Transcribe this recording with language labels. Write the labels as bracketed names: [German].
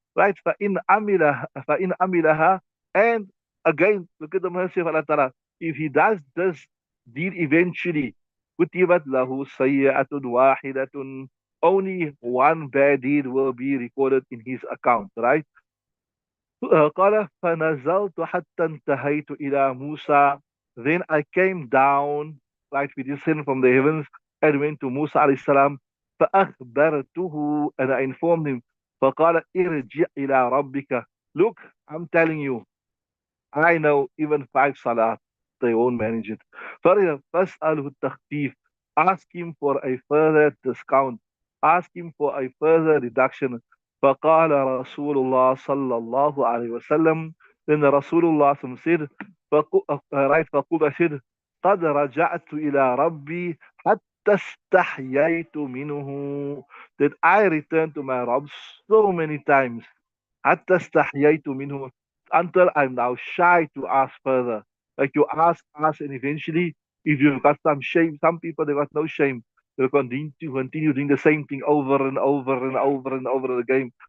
[English] Right? [Arabic] فَإِنْ أَمِلَهَا. [English] And again, look at the mercy of Allah Ta'ala. If he does this deed eventually, [Arabic] كُتِبَتْ لَهُ سَيِّئَةٌ وَاحِدَةٌ. [English] Only one bad deed will be recorded in his account, right? [Arabic] قال فنزلت حتى انتهيت إلى موسى. [English] Then I came down, right, we descended from the heavens and went to Musa alayhi salam. [Arabic] فأخبرته, [English] and I informed him. [Arabic] فقال ارجع إلى ربك. [English] Look, I'm telling you, I know even 5 salat, they won't manage it. [Arabic] فاسأله التخفيف. [English] Ask him for a further discount. Ask him for a further reduction. [Arabic] فقال رسول الله صلى الله عليه وسلم. [English] Then the Rasulullah said, right, [Arabic] فقلت, [English] I said, [Arabic] قد رجعت إلى ربي حتى استحييت منه. [English] That I returned to my Rabb so many times [Arabic] حتى استحييت منه, [English] until I'm now shy to ask further. Like you ask, and eventually, if you've got some shame, some people they got no shame. They'll continue doing the same thing over and over and over and over again.